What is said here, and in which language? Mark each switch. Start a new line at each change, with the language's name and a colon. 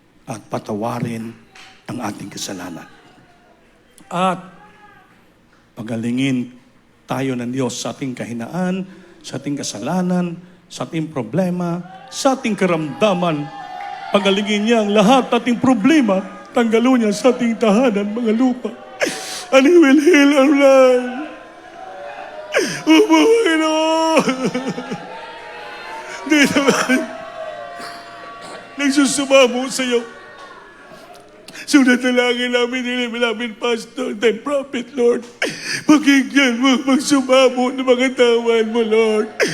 Filipino: At patawarin ang ating kasalanan. At pagalingin tayo ng Diyos sa ating kahinaan, sa ating kasalanan, sa ating problema, sa ating karamdaman. Pagalingin niya ang lahat ating problema, tanggalo niya sa ating tahanan, mga lupa.
English: And He will heal our land.
Filipino: O Panginoon! Di naman nagsusumamo sa iyo. Sunod na langin namin, namin pastor, then prophet, Lord. Pakinggan mo, magsumamo ng mga tawan mo, Lord.